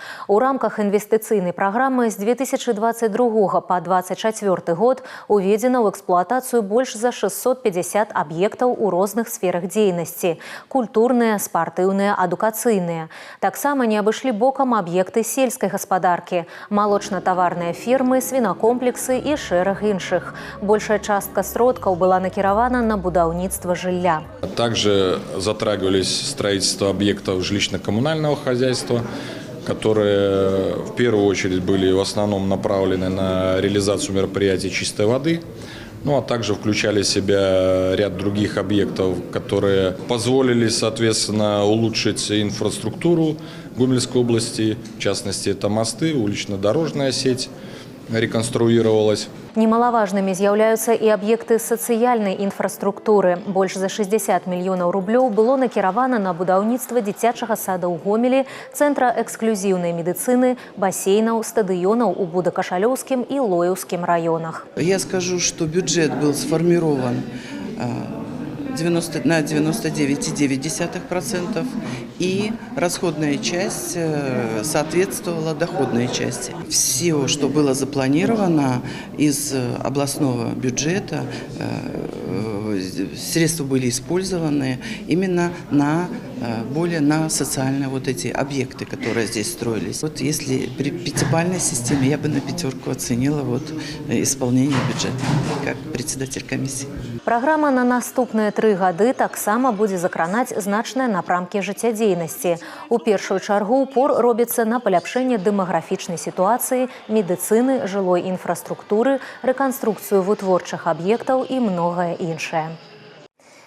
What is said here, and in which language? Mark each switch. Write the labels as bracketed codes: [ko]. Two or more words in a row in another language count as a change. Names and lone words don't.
[be] У рамках інвестыцыйнай праграмы з 2022 па 2024 год уведзена ў эксплуатацыю больш за 650 аб'ектаў у розных сферах дзейнасці – культурныя, спартыўныя, адукацыйныя. Таксама не абышлі бокам аб'екты сельскай гаспадаркі, малочна-таварныя фірмы, свінакомплексы і шэраг іншых. Большая частка сродкаў была накіравана на будаўніцтва жылля. [ru] Также затрагивались строительство объектов жилищно-коммунального хозяйства, которые в первую очередь были в основном направлены на реализацию мероприятий чистой воды. Ну, а также включали в себя ряд других объектов, которые позволили, соответственно, улучшить инфраструктуру Гомельской области. В частности, это мосты, улично-дорожная сеть реконструировалась. [be] Немалаважнымі з'яўляюцца і аб'екты сацыяльнай інфраструктуры. Больш за 60 мільёнаў рублёў было накіравана на будаўніцтва дзіцячага сада ў Гомелі, цэнтра эксклюзіўнай медыцыны, басейнаў, стадыёнаў у Будакашалёўскім і Лоеўскім районах. [ru] Я скажу, что бюджет был сформирован на 99,9%, и расходная часть соответствовала доходной части. Все, что было запланировано из областного бюджета, средства были использованы именно более на социальные вот эти объекты, которые здесь строились. Вот если при пятибалльной системе я бы на 5 оценила исполнение бюджета как председатель комиссии. [be] Праграма на наступныя 3 гады таксама будзе закранаць значныя напрамкі жыццядзейнасці. У першую чаргу упор робіцца на паляпшэнне дэмаграфічнай сітуацыі, медыцыны, жылой інфраструктуры, рэканструкцыю вытворчых аб'ектаў і многае іншае.